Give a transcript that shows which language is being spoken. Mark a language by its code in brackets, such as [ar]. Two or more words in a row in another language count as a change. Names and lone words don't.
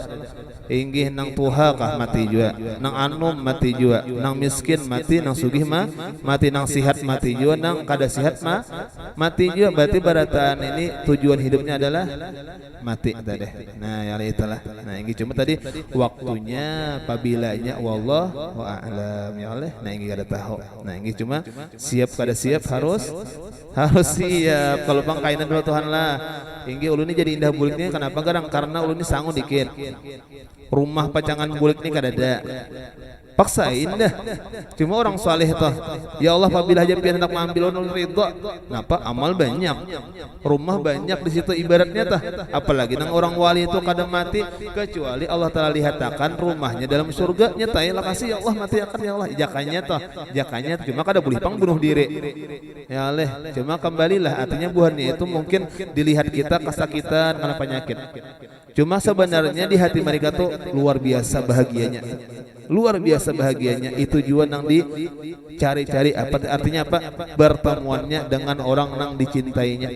[bjn] Inggih nang tuha kah mati juga, nang anum mati juga, nang miskin mati, nang sugih mati, nang sihat mati juga, nang kada sihat mati juga. Berarti barataan ini tujuan hidupnya adalah mati tadi. Nah ya itulah. Nah inggih cuma tadi waktunya, pabilanya, [ar] والله أعلم يا الله. [bjn] Nah inggih kada tahu. Nah inggih cuma siap kada siap harus siap. Kalau bang kainan dulu Tuhan lah. Inggih ulun ini jadi indah buliknya kenapa garang? Karena ulun ini sangu dikit. Rumah pacangan bulik ini kada ada. Paksa indah. Cuma orang saleh toh. Ya Allah apabila aja pian hendak mengambil ulun ridha. Napa amal banyak. Rumah banyak di situ ibaratnya tah. Apalagi nang orang wali itu kada mati kecuali Allah Taala lihatakan rumahnya dalam surga nya tah. Ya kasih ya Allah mati akan ya Allah jakanya toh. Jakanya cuma kada boleh pang bunuh diri. Ya Allah, cuma kembalilah artinya buahnya itu mungkin dilihat kita kesakitan karena penyakit. Cuma sebenarnya di hati mereka tuh luar biasa bahagianya. Luar biasa bahagianya itu juga nang dicari-cari apa artinya apa? Bertemuannya dengan orang nang dicintainya.